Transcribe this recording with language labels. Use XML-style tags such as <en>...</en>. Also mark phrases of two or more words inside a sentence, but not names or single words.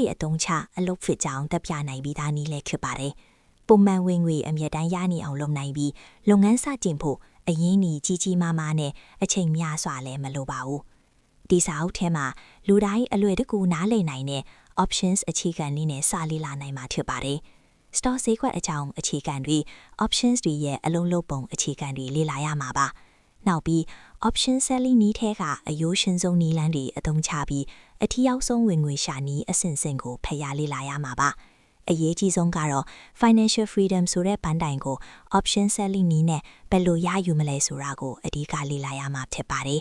<my>အသုံးချအလုပ်ဖြစ်ကြောင်းတက်ပြနိုင်ပြီးသားနည်းလည်းဖြစ်ပါတယ်ပုံမှန်ဝင်ငွေအမြဲတမ်းရနေအောင်လုပ်နိုင်ပြီးလုပ်ငန်းစတင်ဖို့အရင်းအနှီးကြီးမားမားနဲ့ အချိန်များစွာလည်းမလိုပါဘူးဒီစာအုပ်ထဲမှာလူတိုင်းအလွယ်တကူနားလည်နိုင်တဲ့ options အခြေခံနည်းနဲ့စလေ့လာနိုင်မှာ ဖြစ်ပါတယ် stock ဈေးကွက်အကြောင်းအခြေခံတွေ options တွေရဲ့အလုံးလုံးပုံအခြေခံတွေလေ့လာရမှာပါနောက်ပြီး</my> <en>option selling</en> <my>နည်းထဲကအယိုးရှင်ဆုံးနည်းလမ်းတွေအသုံးချပြီးအထီးရောက်ဆုံးဝင်ငွေရှာနည်းအဆင့်ဆင့်ကိုဖျက်လေ့လာရမှာပါအရေးကြီးဆုံးကတော့</my> <en>Financial Freedom</en> <my>ဆိုတဲ့ပန်းတိုင်ကို</my> <en>Option Selling</en> <my>နည်းနဲ့ဘယ်လိုရယူမလဲဆိုတာကိုအဓိကလေ့လာရမှာဖြစ်ပါတယ်</my>